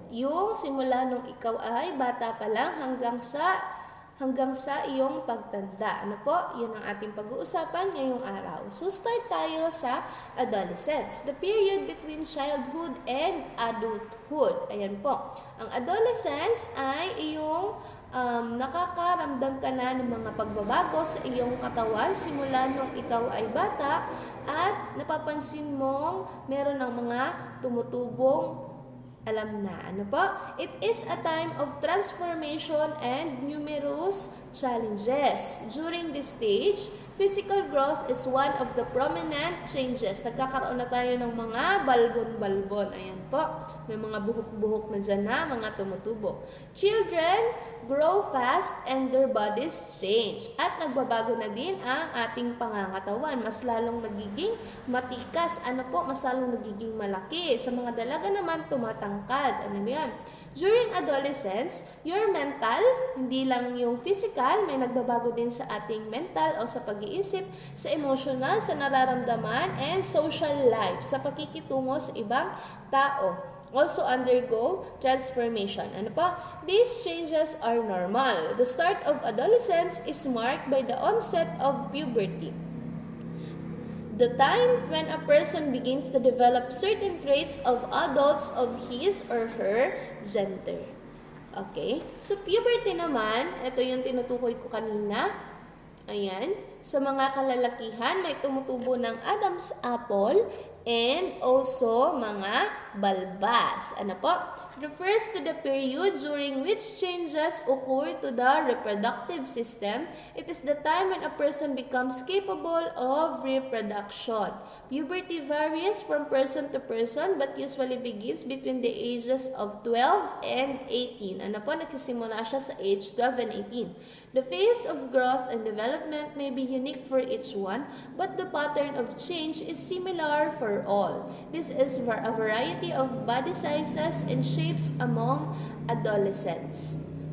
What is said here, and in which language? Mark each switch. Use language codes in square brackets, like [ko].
[tl] Yung simula nung ikaw ay bata pa lang hanggang sa iyong pagtanda. Ano po? Yun ang ating pag-uusapan ngayong araw. [en] So, start tayo sa adolescence. The period between childhood and adulthood. [tl] Ayan po. Ang adolescence ay iyong nakakaramdam ka na ng mga pagbabago sa iyong katawan simula nung ikaw ay bata at napapansin mong meron ng mga tumutubong alam na. Ano po? [en] It is a time of transformation and numerous challenges. During this stage, physical growth is one of the prominent changes. [tl] Nagkakaroon na tayo ng mga balbon-balbon. Ayan po. May mga buhok-buhok na dyan na, mga tumutubo. [en] Children grow fast and their bodies change. [tl] At nagbabago na din ang ating pangangatawan. Mas lalong nagiging matikas. Ano po? Mas lalong nagiging malaki. Sa mga dalaga naman, tumatangkad. Ano yan? [en] During adolescence, your mental, [tl] hindi lang yung physical, may nagbabago din sa ating mental o sa pag-iisip, sa emotional, sa nararamdaman, [en] and social life, [tl] sa pakikitungo sa ibang tao. [en] Also undergo transformation. [tl] Ano pa? [en] These changes are normal. The start of adolescence is marked by the onset of puberty. The time when a person begins to develop certain traits of adults of his or her gender. [tl] Okay? So, puberty naman, ito yung tinutukoy ko kanina. Ayan. Sa mga kalalakihan, may tumutubo ng Adam's apple and also mga balbas. Ano po? [en] Refers to the period during which changes occur to the reproductive system. It is the time when a person becomes capable of reproduction. Puberty varies from person to person but usually begins between the ages of 12 and 18. [tl] Ano po? Nagsisimula siya sa age 12 and 18. [en] The phase of growth and development may be unique for each one, but the pattern of change is similar for all. This is for a variety of body sizes and shapes among adolescents.